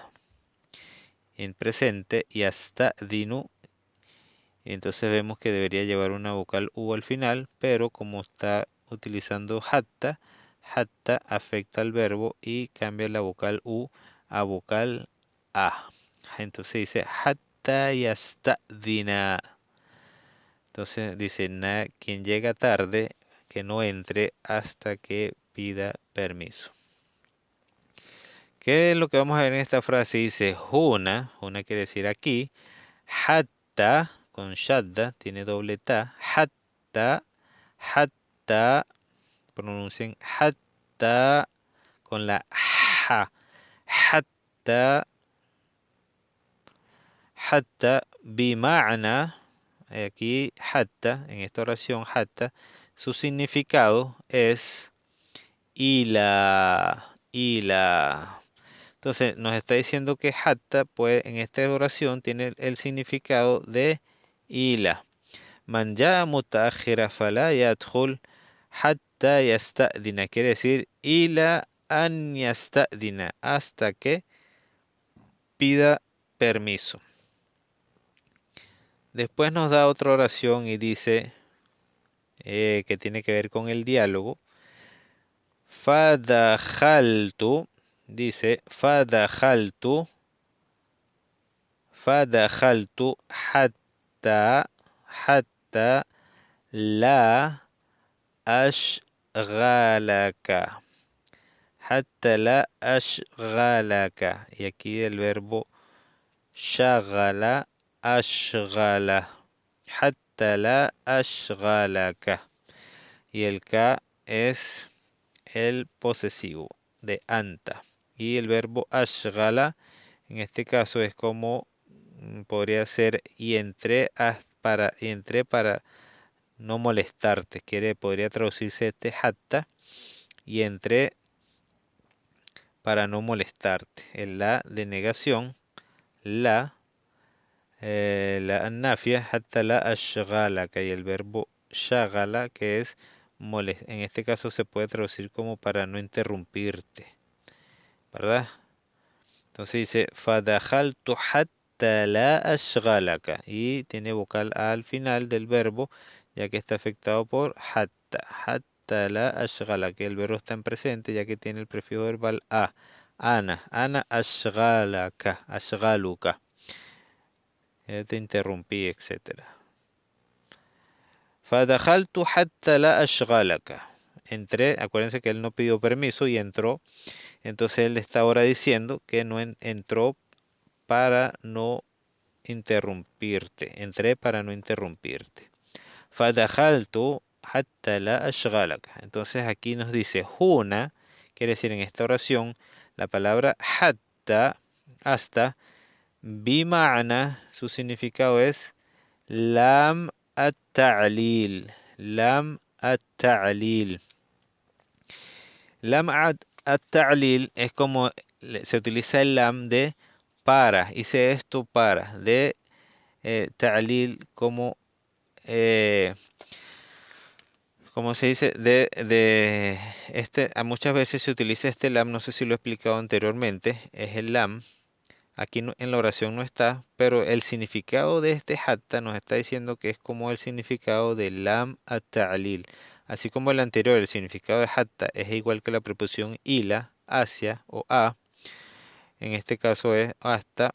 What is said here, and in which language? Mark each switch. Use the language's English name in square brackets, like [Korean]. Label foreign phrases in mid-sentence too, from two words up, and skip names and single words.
[Spanish] En presente, yasta'dinu. Entonces vemos que debería llevar una vocal U al final, pero como está utilizando hatta, hatta afecta al verbo y cambia la vocal U a vocal A. Entonces dice [Arabic] حتى يستأذن. [Spanish] Entonces dice, quien llega tarde, que no entre hasta que pida permiso. ¿Qué es lo que vamos a ver en esta frase? Dice huna quiere decir aquí, hatta con shadda, tiene doble ta, hatta, hatta, pronuncien hatta con la ja, hatta, [Arabic] حتى بمعنى, [Spanish] aquí hatta, en esta oración hatta, su significado es ila. Entonces nos está diciendo que hatta, pues en esta oración tiene el significado de ila. [Arabic] من جاء متأخراً فلا يدخل حتى يستأذن. [Spanish] Quiere decir [Arabic] إلى أن يستأذن. [Spanish] Hasta que pida permiso. Después nos da otra oración y dice que tiene que ver con el diálogo. Fadakhaltu. Dice fadakhaltu. [Arabic] فدخلت حتى لا أشغلك. Hatta la ashghalaka. [Spanish] Y aquí el verbo [Arabic] شغل، أشغل. حتى لا أشغلك. [Spanish] Y el ka es el posesivo de anta. Y el verbo ashghala en este caso es como podría ser y entré para no molestarte. Podría traducirse este hatta y entré para no molestarte. El la de negación, [Arabic] لا النافية، حتى لا أشغلك, [Spanish] y el verbo shagala, que es en este caso se puede traducir como para no interrumpirte, ¿verdad? Entonces dice, [Arabic] فدخلت حتى لا أشغلك. [Spanish] Y tiene vocal A al final del verbo, ya que está afectado por hatta. [Arabic] حتى لا أشغلك. [Spanish] El verbo está en presente, ya que tiene el prefijo verbal A. [Arabic] أنا أشغلك. أشغلك. [Spanish] Te interrumpí, etcétera. [Arabic] فدخلت حتى لا أشغلك. [Spanish] Entré, acuérdense que él no pidió permiso y entró. Entonces él está ahora diciendo que no entró para no interrumpirte. Entré para no interrumpirte. [Arabic] فدخلت حتى لا أشغلك. [Spanish] Entonces aquí nos dice huna, quiere decir en esta oración, la palabra hatta, hasta, bima'na, su significado es [Arabic] لام التعليل. لام التعليل. لام التعليل [Spanish] es como se utiliza el lam de para, hice esto para, de ta'lil como, eh, como se dice, muchas veces se utiliza este lam, no sé si lo he explicado anteriormente, es el lam, aquí en la oración no está, pero el significado de este hatta nos está diciendo que es como el significado de [Arabic] لام التعليل, [Spanish] así como el anterior, el significado de hatta es igual que la preposición ila, hacia o a, en este caso es hasta.